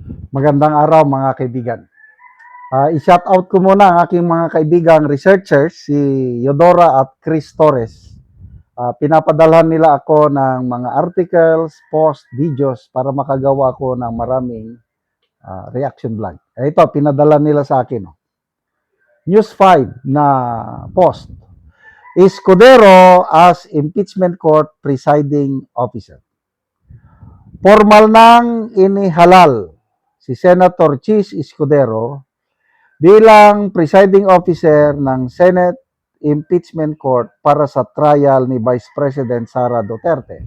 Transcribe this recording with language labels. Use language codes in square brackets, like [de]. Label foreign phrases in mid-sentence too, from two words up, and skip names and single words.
[tl] Magandang araw mga kaibigan. I-shout out ko muna ang aking mga kaibigang researchers, si Yodora at Chris Torres. Pinapadalhan nila ako ng mga articles, post, videos para makagawa ko ng maraming reaction vlog. Ito, pinadala nila sa akin. News 5 na post. [en] Escudero as impeachment court presiding officer. [tl] Formal nang inihalal si Senator Chis Escudero bilang [en] presiding officer [tl] ng Senate Impeachment Court para sa trial ni Vice President Sara Duterte.